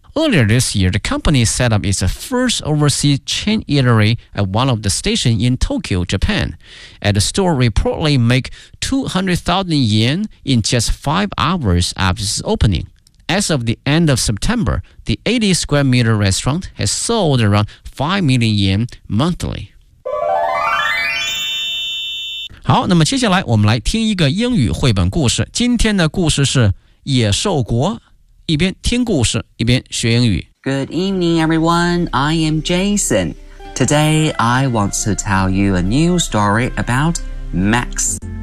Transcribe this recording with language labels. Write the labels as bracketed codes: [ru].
[en] Earlier this year, the company set up its first overseas chain eatery at one of the stations in Tokyo, Japan. And the store reportedly make 200,000 yen in just 5 hours after its opening. As of the end of September, the 80-square-meter restaurant has sold around 5 million yen monthly. [zh] 好，那么接下来我们来听一个英语绘本故事。今天的故事是《野兽国》。一边听故事一边学英语 [en] Good evening everyone, I am Jason. Today I want to tell you a new story about Max.